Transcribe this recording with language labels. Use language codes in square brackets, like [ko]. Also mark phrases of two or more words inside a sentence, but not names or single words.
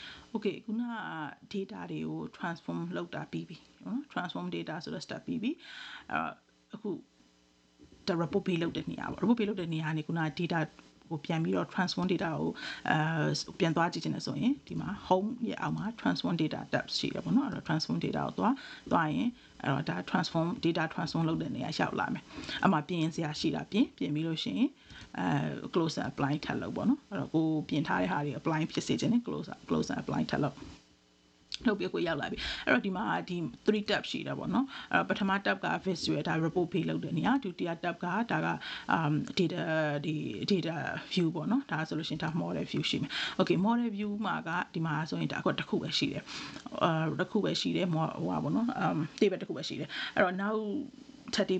[my] Okay ခုန data တွေကို transform လုပ်တာပြီးပြီနော် [en] transform data [my] ဆိုတော့ step ပြီးပြီအခု report ပေးလုပ်တဲ့နေရာပေါ့ report ပေးလုပ်တဲ့နေရာကနေခုန data ကိုပြန် ပြီးတော့ transform data ကိုပြန်သွားကြည့်ချင်တယ်ဆိုရင်ဒီမှာ home ရဲ့အောက်မှာ [en] transform data tab [my] ရှိတယ်ပေါ့နော်အဲ့တော့ [en] transform data [my] ကိုသွားရင်အဲ့တော့ဒါ [en] transform data transform [my] လုပ်တဲ့နေရာရောက်လာမယ်အဲ့မှာပြင်စရာရှိတာပြင်ပြီးလို့ရှိရင် [en] close and apply [my] ထပ်လုပ်ပေါ့နော်အဲ့တော့ကိုပြင်ထားတဲ့ဟာတွေ apply ဖြစ်စေချင်တယ် [en] close and apply [my] ထပ်လုပ်ပြီးကိုရောက်လာပြီအဲ့တော့ဒီမှာဒီ3 tab ရှိတာပေါ့နော်အဲ့တော့ပထမ tab က visual ဒါ report ပေးလုပ်တဲ့နေရာဒုတိယ tab ကဒါက [en] data view [my] ပေါ့နော်ဒါဆိုလို့ရှိရင်ဒါ [en] model view [my] ရှိမယ် [en] okay model view [my] မှာကဒီမှာဆိုရင်ဒါအခုတစ်ခုပဲရှိတယ်တစ်ခုပဲရှိတယ်ဟိုပါပေါ့နော်table တစ်ခုပဲရှိတယ်အဲ့တော့နောက်ထပ် table